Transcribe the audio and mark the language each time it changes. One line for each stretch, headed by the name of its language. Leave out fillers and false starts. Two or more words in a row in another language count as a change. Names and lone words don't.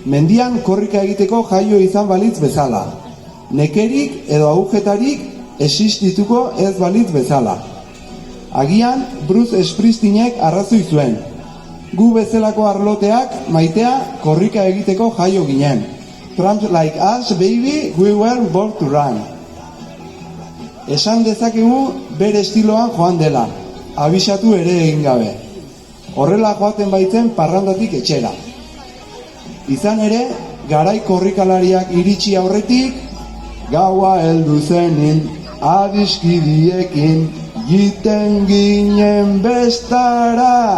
Basque: mendian korrika egiteko jaio izan balitz bezala. Nekerik edo agujetarik existituko ez balitz bezala. Agian, Bruce Springsteenek arrazoi zuen. Gu bezalako arloteak maitea korrika egiteko jaio ginen.
English: Tramps like us, baby, we were born to run.
Basque: Esan dezakegu bere estiloan joan dela, abisatu ere egin gabe. Horrela joaten baitzen parrandatik etxera. Izan ere, garai korrikalariak iritsi aurretik, gaua heldu zenin, adiskidiekin, jiten ginen bestara.